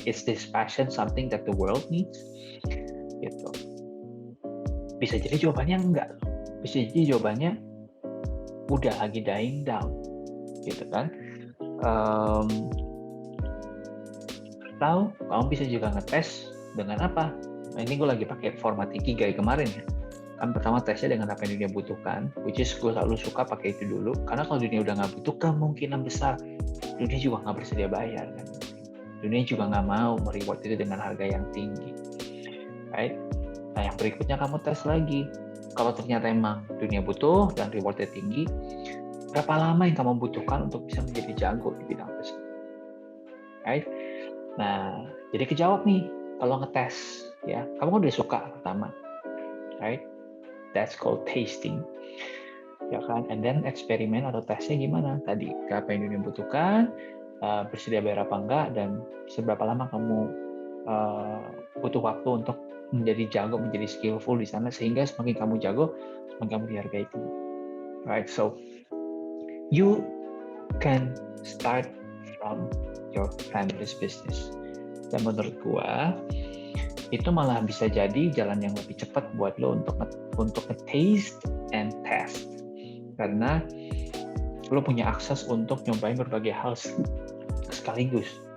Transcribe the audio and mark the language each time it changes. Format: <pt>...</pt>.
<en>Is this passion something that the world needs?</en> <id>Gitu. Bisa jadi jawabannya enggak. Bisa jadi jawabannya udah lagi</id> <en>dying down,</en> <id>gitu kan? Atau kamu bisa juga ngetes dengan apa? Nah, ini gue lagi pakai format Ikigai kemarin ya. Kan pertama tesnya dengan apa yang dunia butuhkan,</id> <en>which is</en> <id>gue selalu suka pakai itu dulu. Karena kalau dunia udah nggak butuh, kemungkinan besar dunia juga nggak bersedia bayar kan. Dunia juga nggak mau mereward itu dengan harga yang tinggi. Right? Nah, yang berikutnya kamu tes lagi. Kalau ternyata emang dunia butuh dan rewardnya tinggi, berapa lama yang kamu butuhkan untuk bisa menjadi jago di bidang tersebut? Right? Nah, jadi kejawab nih kalau ngetes. Ya, kamu udah suka pertama, right?</id> <en>That's called tasting,</en> <id>ya kan?</id> <en>And then</en> <id>eksperimen atau tesnya gimana? Tadi apa yang dunia butuhkan, bersedia bayar apa enggak, dan seberapa lama kamu butuh waktu untuk menjadi jago, menjadi skillful di sana, sehingga semakin kamu jago, semakin kamu dihargai itu, right?</id> <en>So you can start from your family's business.</en> <id>Dan menurut gua itu malah bisa jadi jalan yang lebih cepat buat lo untuk</id> <en>taste and test,</en> <id>karena lo punya akses untuk nyobain berbagai hal sekaligus.</id>